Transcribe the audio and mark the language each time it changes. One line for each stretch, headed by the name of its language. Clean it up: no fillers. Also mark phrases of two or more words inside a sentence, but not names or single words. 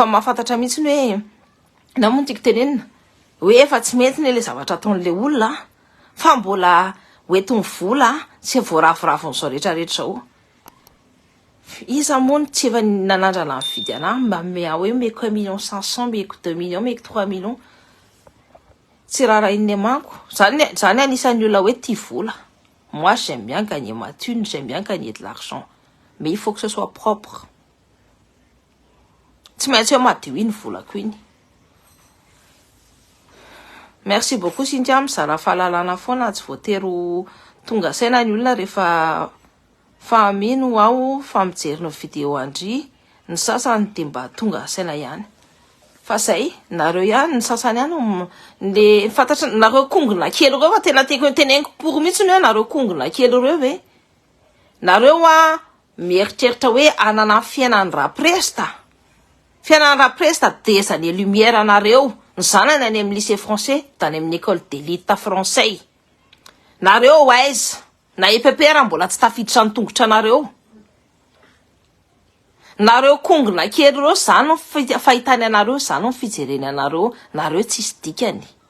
Malagasy: mahafantatra mihitsy hoe namono tiako tenenina hoe efa tsy mety le zavatra ataon'le olona fa mbola hoetiny vola tsy voaraforafon'izao rehetrarehetra zao iza moa tsy efa nanandrana mividy anahy mba mea hoe meko 1 million 500 meko 2 millions meko 3 millions tsy raha iny manko zany anisan'ny olona hoe tia vola.
French: Moi j'aime bien gagner ma thune, j'aime bien gagner de l'argent, mais il faut que ce soit propre.
Malagasy: Tsy maintsy hoe madio iny volako iny.
French: Merci beaucoup Cynthia,
Malagasy: mizara fahalalana foana, tsy voatery tonga saina ny olona rehefa famino aho fa mijery ny vidéo andry, ny sasany de mba tonga saina ihany. Fa zay, nareo ihany ny sasany ihany le fantatra nareo kongona kely reo fa tena tiako teneniko pour mihitsy hoe nareo kongona kely reo hoe nareo mieritreritra hoe anana fiainan'ny rapresta. Fiainan'ny rapresta de za
French: les lumières
Malagasy: nareo ny zanany any amin'ny
French: lycée français
Malagasy: tany amin'ny
French: école d'élite français.
Malagasy: Nareo aiza na EPPR mbola tsy tafiditra ny tongotra nareo. Nareo kongona kely reo zany fahitany anareo zany ny fijereny anareo nareo tsisy dikany.